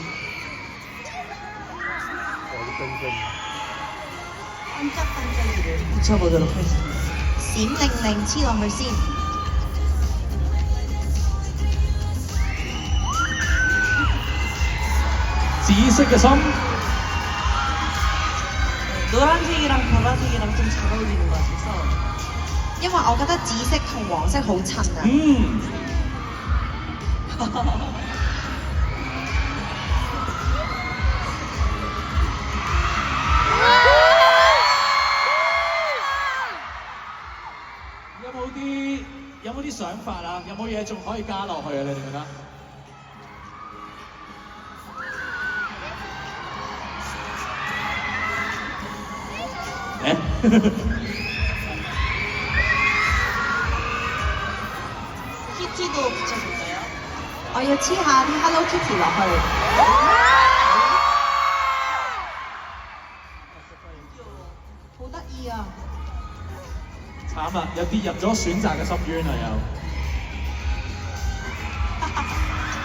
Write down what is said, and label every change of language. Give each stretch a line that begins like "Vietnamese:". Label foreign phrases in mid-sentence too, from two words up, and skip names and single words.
Cantonese: 差不多就開始。閃令令黐落去先。紫色嘅心。
Korean: 노란색이랑 보라색이랑 좀 잘 어울리는 것 같아서
Cantonese: 因為我覺得紫色同黃色好襯啊。有冇啲想法啊？有冇嘢仲可以加落去啊？你哋覺得？
Korean: 키티도 붙여볼까요?
Cantonese: 我要黐下啲 Hello Kitty 落去。好得意啊！慘啦，又跌入咗選擇嘅深淵啦又。